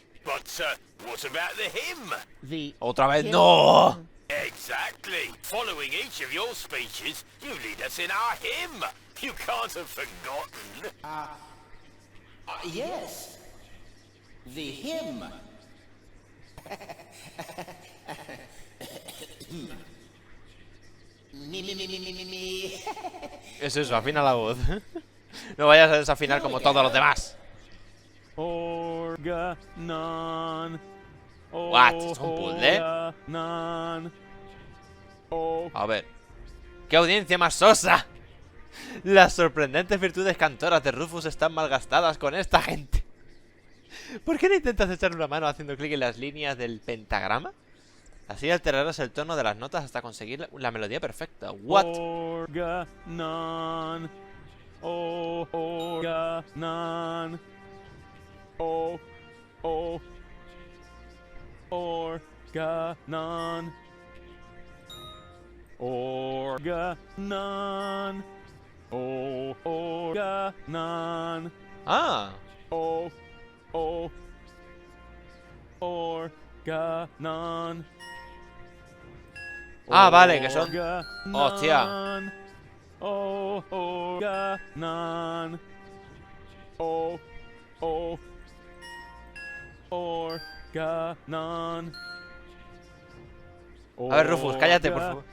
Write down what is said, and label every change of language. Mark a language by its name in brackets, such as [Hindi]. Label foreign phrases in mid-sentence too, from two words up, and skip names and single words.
[English] But what about the hymn? The [Spanish] Otra vez [English] hymn? no. Exactly. Following each of your speeches, you lead us in our hymn. You can't have forgotten. Yes. The hymn. Me. [Spanish] Es eso, afina la voz. No vayas a desafinar como todos los demás. Organon. What? ¿Es un puzzle? Organon. Oh. A ver. ¡Qué audiencia más sosa! Las sorprendentes virtudes cantoras de Rufus están malgastadas con esta gente. ¿Por qué no intentas echar una mano haciendo clic en las líneas del pentagrama? Así alterarás el tono de las notas hasta conseguir la melodía perfecta. [English] What? Organon. Organon. Oh. Oh. Organon. Organon. Oh. Organon. Ah. Oh. Oh. Organon. [Spanish] Ah, vale, que son... Hostia. Organon. Organon. A ver, Rufus, cállate, por favor.